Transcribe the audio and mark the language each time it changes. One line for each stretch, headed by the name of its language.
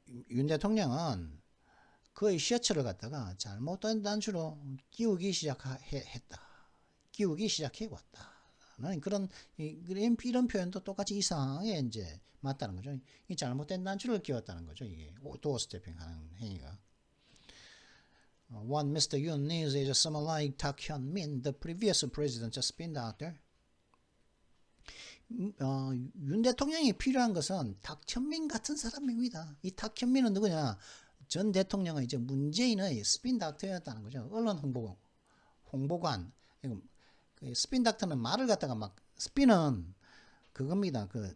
Korean: 윤 대통령은 그의 셔츠를 갖다가 잘못된 단추로 끼우기 시작했다. 끼우기 시작해 왔다. 그런 이런 표현도 똑같이 이 상황에 이제 맞다는 거죠. 이 잘못된 단추를 끼웠다는 거죠. 이게 도어 스태핑하는 행위가.
English: What Mr. Yoon needs is someone like Tak Hyun-min, the previous president's spin doctor.
Korean: 윤 대통령이 필요한 것은 탁현민 같은 사람입니다. 이 탁현민은 누구냐? 전 대통령은 이제 문재인의 스핀 닥터였다는 거죠. 언론 홍보관. 스핀 닥터는 말을 갖다가 막 스핀은 그겁니다.